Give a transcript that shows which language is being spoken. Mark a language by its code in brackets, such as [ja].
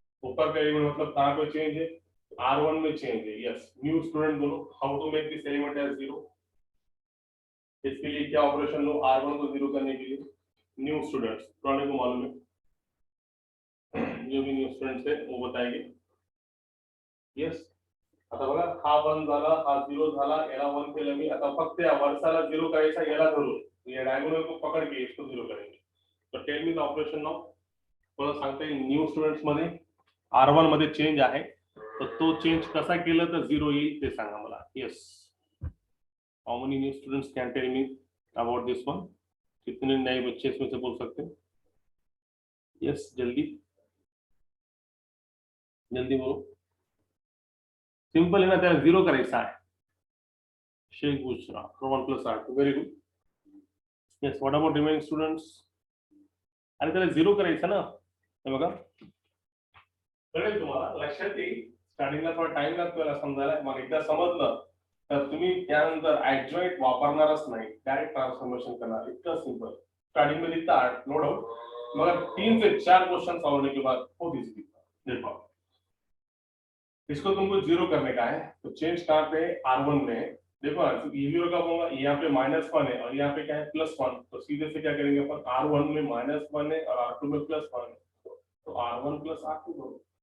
[hi] ऊपर का एलिमेंट मतलब कहाँ पे चेंज है R1 में चेंज है. यस न्यू स्टूडेंट बोलो [en] How to make this element as 0. [hi] इसके लिए क्या ऑपरेशन लो R1 को 0 करने के लिए. न्यू स्टूडेंट्स पुराने को मालूम है, जो भी न्यू स्टूडेंट्स है वो बताएंगे. [mr] यस आता बघा हा 1 झाला, हा 0 झाला, याला 1 केलं मी. आता फक्त या वर्षाला 0 करायचा याला धरून या डायगोनल [hi] को पकड़ के इसको 0 करेंगे. [mr] तो [en] Tell me the operation now. [mr] मला सांगता येईल न्यू स्टुडंट्स मध्ये R1 मध्ये चेंज आहे, तर तो चेंज कसा केला तर 0 येईल ते सांगा मला. [en] Yes how many new students can tell me about this one. [hi] कितने नए बच्चे इसमें से बोल सकते हैं. यस जल्दी जल्दी बोलो. [mr] सिंपल है ना, त्याला 0 करायचा आहे. Shaikh Bushra 1 plus R2 very good. [en] Yes what about remaining students. [mr] अरे त्याला 0 करायचं ना, हे बघा कळेल तुम्हाला, लक्षात येईल. स्टार्टिंगला थोडा टाइम लागतो याला समजायला, मग एकदा समजलं तर तुम्ही त्यानंतर ऍडजॉइंट वापरणारच नाही, डायरेक्ट ट्रान्सफॉर्मेशन करणार. इतकं सिंपल. [hi] स्टार्टिंग में दिखता है नो डाउट, मगर 3 से 4 क्वेश्चन सॉल्व होने के बाद बहुत इजी दिखता है. देखो इसको तुमको 0 करने का है, तो चेंज कहाँ पे R1 में. देखो ये 0 कब होगा, यहाँ पे -1 है और यहाँ पे क्या है +1. तो सीधे से क्या करेंगे अपन R1 में -1 है और R2 में +1 है, तो R1 प्लस R2 करो.